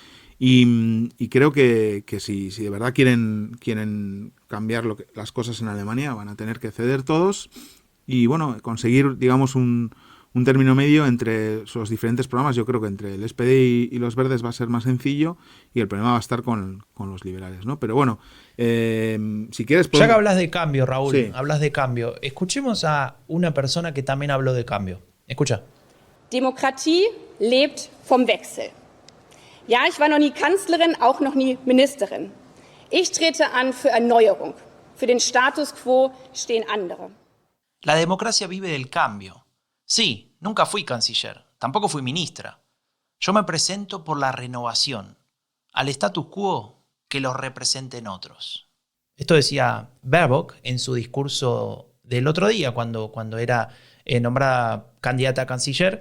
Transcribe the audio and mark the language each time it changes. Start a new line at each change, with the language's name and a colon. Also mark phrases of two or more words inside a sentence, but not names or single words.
Spanish: Y creo que si de verdad quieren cambiar las cosas en Alemania, van a tener que ceder todos y, bueno, conseguir, digamos, un término medio entre los diferentes programas. Yo creo que entre el SPD y los Verdes va a ser más sencillo y el problema va a estar con los liberales, ¿no? Pero bueno, si quieres... Ya que hablas de cambio, Raúl, sí. Hablas de cambio. Escuchemos a una persona que también habló de cambio. Escucha.
German: Demokratie lebt vom Wechsel. Ja, ich war noch nie Kanzlerin, auch noch nie Ministerin. Ich trete an für Erneuerung. Für den Status quo stehen andere.
Spanish: La democracia vive del cambio. Sí, nunca fui canciller, tampoco fui ministra. Yo me presento por la renovación. Al status quo, que lo representen otros. Esto decía Baerbock en su discurso del otro día, cuando era nombrada candidata a canciller.